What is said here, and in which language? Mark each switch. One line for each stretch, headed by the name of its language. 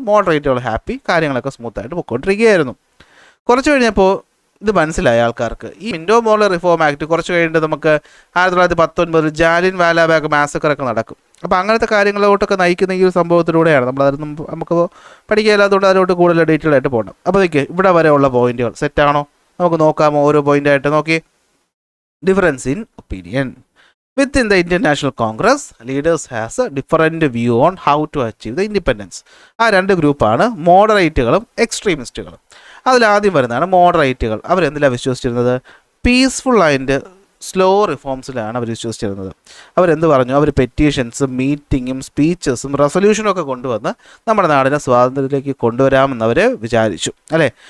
Malayalam: മോഡറേറ്റുകൾ happy, കാര്യങ്ങളൊക്കെ സ്മൂത്തായിട്ട് പോയിക്കൊണ്ടിരിക്കുകയായിരുന്നു. കുറച്ച് കഴിഞ്ഞപ്പോൾ ഇത് മനസ്സിലായ ആൾക്കാർക്ക്, ഈ മിൻറ്റോ മോർലെ റിഫോം ആക്ട് കുറച്ച് കഴിഞ്ഞിട്ട് നമുക്ക് 1919 ജാലിയൻ വാലാബാഗ് മാസക്കറൊക്കെ നടക്കും. അപ്പോൾ അങ്ങനത്തെ കാര്യങ്ങളിലോട്ടൊക്കെ നയിക്കുന്ന ഈ ഒരു സംഭവത്തിലൂടെയാണ് നമ്മളതൊന്നും നമുക്ക് പഠിക്കാത്തതുകൊണ്ട് അതിലോട്ട് കൂടുതൽ ഡീറ്റെയിൽ ആയിട്ട് പോകണം. അപ്പോൾ ഇവിടെ വരെ ഉള്ള പോയിന്റുകൾ സെറ്റാണോ? നമുക്ക് നോക്കാമോ? ഓരോ പോയിൻ്റായിട്ട് നോക്കി.
English: Difference in opinion. Within the Indian National Congress, leaders has a different view on how to achieve the independence.
Malayalam: ആ 2 ഗ്രൂപ്പാണ്, മോഡറേറ്റുകളും എക്സ്ട്രീമിസ്റ്റുകളും. അതിലാദ്യം വരുന്നതാണ് മോഡറേറ്റുകൾ. അവരെന്തിലാണ് വിശ്വസിച്ചിരുന്നത്? പീസ്ഫുൾ ആൻഡ് സ്ലോ റിഫോംസിലാണ് അവർ വിശ്വസിച്ചിരുന്നത്. അവരെന്ത് പറഞ്ഞു? അവർ പെറ്റീഷൻസും മീറ്റിങ്ങും സ്പീച്ചസും റെസൊല്യൂഷനും ഒക്കെ കൊണ്ടുവന്ന് നമ്മുടെ നാടിനെ സ്വാതന്ത്ര്യത്തിലേക്ക് കൊണ്ടുവരാമെന്ന് അവർ വിചാരിച്ചു, അല്ലേ?